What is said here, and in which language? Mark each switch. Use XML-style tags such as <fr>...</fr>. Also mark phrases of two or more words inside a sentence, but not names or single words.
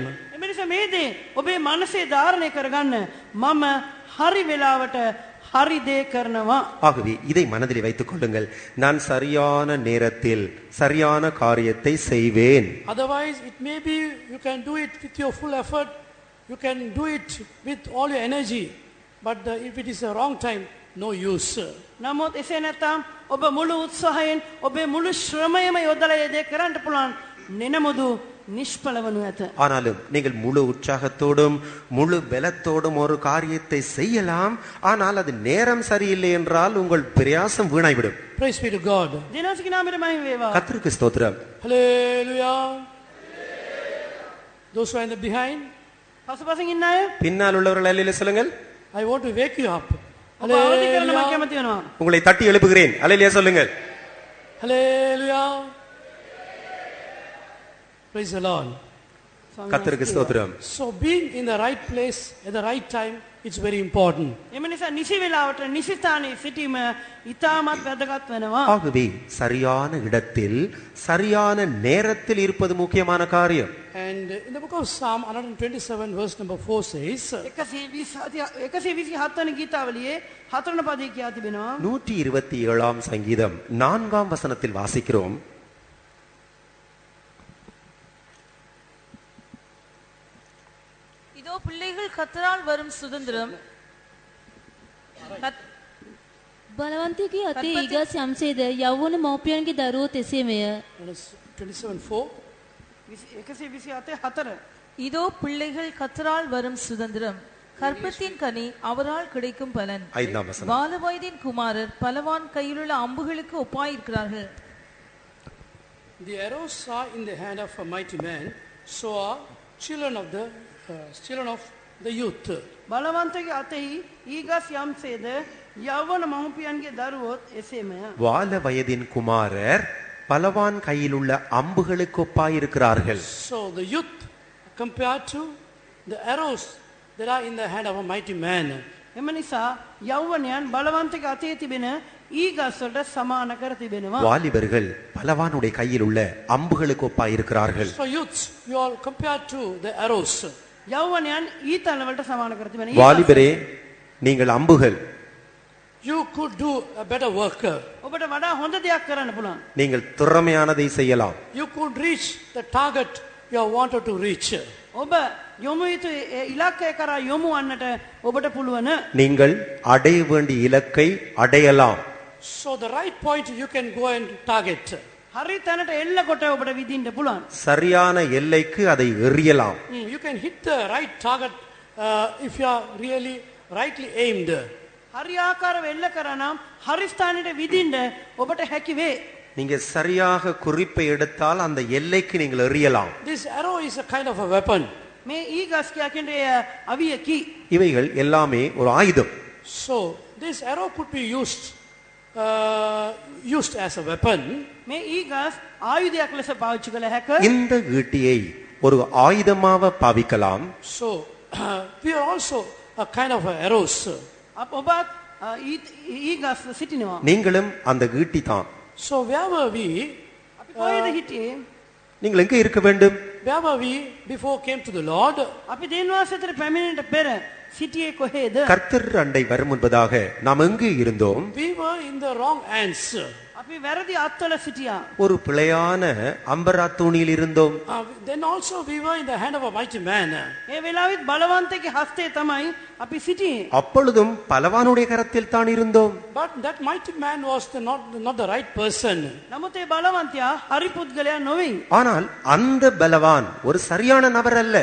<si>එම නිසා මේ දේ ඔබේ මනසේ ධාරණය කරගන්න මම හරි වෙලාවට හරි දේ කරනවා.</si> <ta>ஆகவே இதை மனதில் வைத்துக் கொள்ளுங்கள், நான் சரியான நேரத்தில் சரியான காரியத்தை செய்வேன்.</ta> <en>Otherwise it may be you can do it with your full effort, you can do it with all your energy, but if it is a wrong time, no use.</en> <si>නමුත් එසේ නැත්නම් ඔබ මුළු උත්සාහයෙන් ඔබේ මුළු ශ්‍රමයම යොදලා ඒ දේ කරන්න පුළුවන් නෙනමුදු නිෂ්ඵල වනු ඇත.</si> <ta>ஆனாலும் நீங்கள் முழு உற்சாகத்தோடும் முழு பலத்தோடும் ஒரு காரியத்தை செய்யலாம், ஆனால் அது நேரம் சரியில்லை என்றால் உங்கள் பிரயாசம் வீணாய்விடும்.</ta> <en>Praise be to God.</en> <si>දිනසික නාමයට මහිම වේවා.</si> <ta>கர்த்தருக்கு ஸ்தோத்திரம்.</ta> <en>Hallelujah. Those who are in the behind,</en> <si>පසුපසින් ඉන්න අය</si> <ta>பின்னால் உள்ளவர்கள் அல்லேலூயா சொல்லுங்கள்.</ta> <en>I want to wake you up.</en> <si>ඔබ අවදි කරන්න මම Hallelujah. කැමති වෙනවා.</si> <ta>உங்களை தட்டி எழுப்புகிறேன். அல்லேலூயா சொல்லுங்கள்.</ta> <en>Hallelujah. Praise the Lord.</en> <ta>கர்த்தருக்கு ஸ்தோத்திரம்.</ta> <en>So being in the right place at the right time, it's very important.</en> <si>එම නිසා නිසි වෙලාවට නිසි ස්ථානයේ සිටීම ඉතාමත් වැදගත් වෙනවා.</si> <ta>ஆகவே சரியான இடத்தில் சரியான நேரத்தில் இருப்பது முக்கியமான காரியம்.</ta> <en>And in the book of Psalm 127 verse number 4 says,</en> <si>127 වෙනි ගීතාවලියේ 4 වෙනි පදයේ කියා තිබෙනවා.</si> <ta>127ஆம் சங்கீதம் 4ஆம் வசனத்தில் வாசிக்கிறோம், இதோ பிள்ளைகள் கர்த்தரால் வரும் சுதந்திரம்</ta> <si>බලවන්තයෙකුගේ අතේ ඊගස් යම්සේද යෞවන මව්පියන්ගේ දරුවෝ තෙසේමය. 27:4. 127 4</si> <ta>இதோ பிள்ளைகள் கர்த்தரால் வரும் சுதந்திரம், கர்ப்பத்தின் கனி அவரால் கிடைக்கும் பலன். 5ஆம் வசனம், பால வயதின் குமாரர் பலவான் கையிலுள்ள அம்புகளுக்கு ஒப்பாயிருக்கிறார்கள்.</ta> <en>The arrows are in the hand of a mighty man, so are children of the youth.</en> <si>බලවන්තගේ අතෙහි ඊගස් යම්සේද යෞවන මව්පියන්ගේ දරුවොත් එසේමය.</si> <ta>வால வயதின் குமாரர் பலவான் கையில் உள்ள அம்புகளுக்கு ஒப்பாயிருக்கிறார்கள்.</ta> <en>So the youth compared to the arrows that are in the hand of a mighty man.</en> <si>එම නිසා යෞවනයන් බලවන්තගේ අතේ තිබෙන ඊගස් වලට සමාන කර තිබෙනවා.</si> <ta>வாலிபர்கள் பலவானுடைய கையில் உள்ள அம்புகளுக்கு ஒப்பாயிருக்கிறார்கள்.</ta> <en>So youths, you all compared to the arrows.</en> <si>යෞවනයන් ඊතන වලට සමාන කර තිබෙන.</si> <ta>வாலிபரே, நீங்கள் அம்புகள்.</ta> <en>You could do a better work.</en> <si>ඔබට වඩා හොඳ දෙයක් කරන්න පුළුවන්.</si> <ta>நீங்கள் திறமையானதை செய்யலாம்.</ta> <en>You could reach the target you have wanted to reach.</en> <si>ඔබ යොමු යුතු ඉලක්කය කරා යොමු වන්නට ඔබට පුළුවන්.</si> <ta>நீங்கள் அடைய வேண்டிய இலக்கை அடையலாம்.</ta> <en>So the right point you can go and target.</en> <si>හරි තැනට එල්ල කොට ඔබට විදින්න පුළුවන්.</si> <ta>சரியான எல்லைக்கு அதை எறியலாம்.</ta> <en>You can hit the right target if you are really rightly aimed.</en> <si>හරි ආකාරව එල්ල කරා නම් හරි ස්ථානෙට විදින්න ඔබට හැකි වේ.</si> <ta>நீங்க சரியாக குறிப்பை எடுத்தால் அந்த எல்லைக்கு நீங்கள் எறியலாம்.</ta> <en>This arrow is a kind of a weapon.</en> <si>මේ ඊගස් කියන්නේ අවියකි.</si> <ta>இவைகள் எல்லாமே ஒரு ஆயுதம்.</ta> <en>So this arrow could be used as a weapon.</en> <si>මේ ඊගස් ආයුධයක් ලෙස පාවිච්චි කළ හැක.</si> <ta>இந்த ஈட்டியை ஒரு ஆயுதமாக பாவிக்கலாம்.</ta> <en>So we are also a kind of arrows.</en> <si>ඔබත් ඊගස් සිටිනවා.</si> <ta>நீங்களும் அந்த ஈட்டி தான்.</ta> <en>So where were we?</en> <si>අපි කොහෙද හිටියේ?</si> <ta>நீங்கள் எங்கே இருக்க வேண்டும்?</ta> <en>Where were we before came to the Lord?</en> <si>අපි දෙන්වාසතර පැමිණෙන්නට පෙර සිටියේ කොහෙද?</si> <ta>கர்த்தர் அண்டை வரும் முன்பதாக நாம் எங்கே இருந்தோம்?</ta> <en>We were in the wrong hands.</en> <si>අපි වැරදි අත්වල සිටියා.</si> <ta>ஒரு பிழையான அம்பரா தூணியில் இருந்தோம்.</ta> <en>Then also we were in the hand of a mighty man.</en> <si>ඒ වෙලාවෙත් බලවන්තගේ හස්තේ තමයි අපි සිටියේ.</si> <ta>அப்பொழுதும் பலவானுடைய கரத்தில் தான் இருந்தோம்.</ta> <en>But that mighty man was not the right person.</en> <si>නමුත් ඒ බලවන්තයා හරි පුද්ගලයා නොවේ.</si> <ta>ஆனால் அந்த பலவான் ஒரு சரியான நபர் அல்ல.</ta>